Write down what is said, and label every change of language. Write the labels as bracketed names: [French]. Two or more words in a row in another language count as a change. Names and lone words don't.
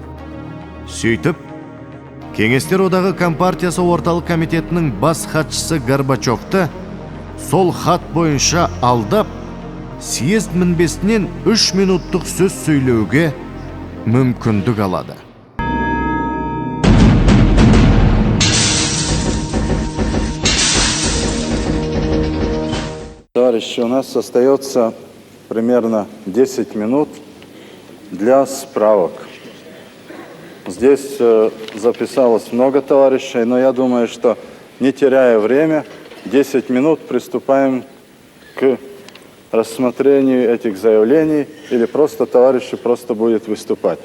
[Kazakh] Сөйтіп, Кеңестер одағы Компартиясы орталық комитетінің бас хатшысы Горбачевты сол хат бойынша алдап, съезд мінбесінен 3 минуттық сөз сөйлеуге мүмкіндік алады. [Russian] Товарищи, у нас остается примерно 10 минут для справок. Здесь записалось много товарищей, но я думаю, что не теряя время, 10 минут приступаем к рассмотрению этих заявлений, или просто товарищи просто будет выступать.